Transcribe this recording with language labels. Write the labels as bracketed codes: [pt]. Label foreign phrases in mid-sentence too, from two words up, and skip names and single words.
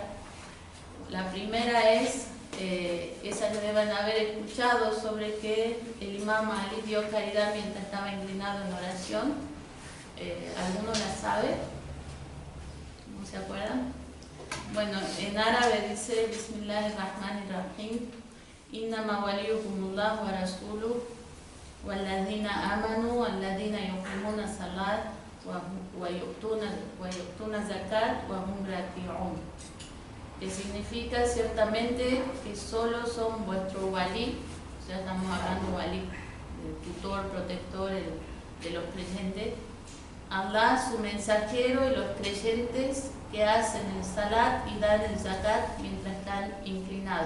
[es] La primera es esa que deben haber escuchado, sobre que el Imam Ali dio caridad mientras estaba inclinado en oración. ¿Alguno la sabe? ¿No se acuerdan? Bueno, en árabe dice: [ar] بسم الله الرحمن الرحيم إنما وليكم الله ورسوله والذين آمنوا والذين يقيمون الصلاة ويؤتون الزكاة وهم راكعون. [es] Que significa ciertamente que solo son vuestro walí, o sea, estamos hablando walí, el tutor, protector de los creyentes, Allah, su mensajero, y los creyentes que hacen el salat y dan el zakat mientras están inclinados.